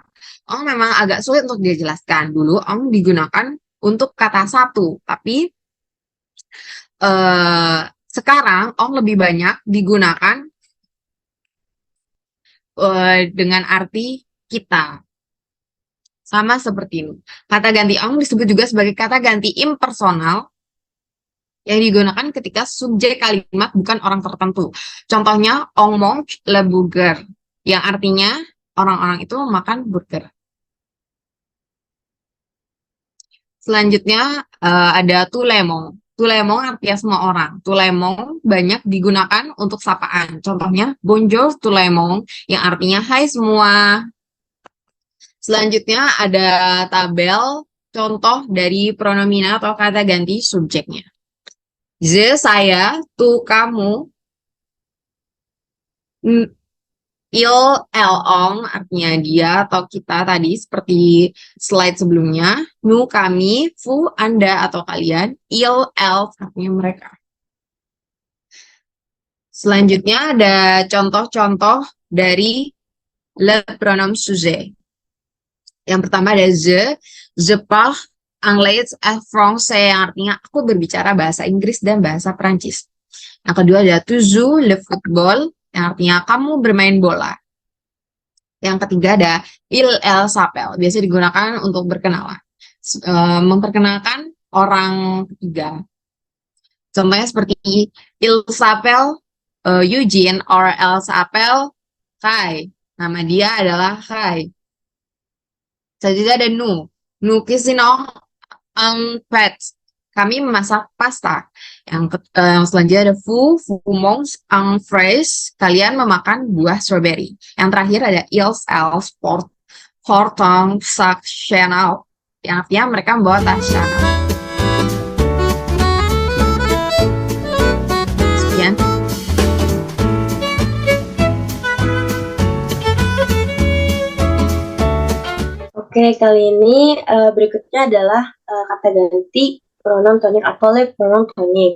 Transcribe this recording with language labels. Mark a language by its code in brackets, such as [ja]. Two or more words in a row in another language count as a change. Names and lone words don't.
[id] Ong memang agak sulit untuk dijelaskan. Dulu ong digunakan untuk kata satu, tapi sekarang ong lebih banyak digunakan dengan arti kita. Sama seperti ini. Kata ganti ong disebut juga sebagai kata ganti impersonal yang digunakan ketika subjek kalimat bukan orang tertentu. Contohnya, [fr] on mange le burger, [id] yang artinya orang-orang itu makan burger. Selanjutnya ada [fr] tout le monde. Tout le monde [id] artinya semua orang. [fr] Tout le monde [id] banyak digunakan untuk sapaan. Contohnya, [fr] bonjour tout le monde, [id] yang artinya hai semua. Selanjutnya ada tabel contoh dari pronomina atau kata ganti subjeknya. Je, saya, tu, kamu. [fr] Il, elle, on, [id] artinya dia atau kita tadi seperti slide sebelumnya. Nu, kami. Vous, Anda atau kalian. [fr] Il, elle, [id] artinya mereka. Selanjutnya ada contoh-contoh dari [fr] le pronom sujet. [id] Yang pertama ada [fr] je parle anglais et français, [id] yang artinya aku berbicara bahasa Inggris dan bahasa Prancis. Yang kedua ada [fr] tu joues le football, [id] yang artinya kamu bermain bola. Yang ketiga ada [fr] elle s'appelle, [id] biasa digunakan untuk berkenalan, memperkenalkan orang ketiga. Contohnya seperti [fr] il s'appelle Eugene or elle s'appelle Kai. [id] Nama dia adalah Kai. Selanjutnya ada [fr] nous cuisinons un plat, [id] kami memasak pasta. Yang selanjutnya ada [fr] vous mange un fraise, [id] kalian memakan buah strawberry. Yang terakhir ada [fr] ils elles portent sac Chanel, [id] yang artinya mereka membawa tas Chanel. Sekian. Oke, kali ini berikutnya adalah kata ganti [fr] pronom tonik [id] atau [fr] le pronom tonik.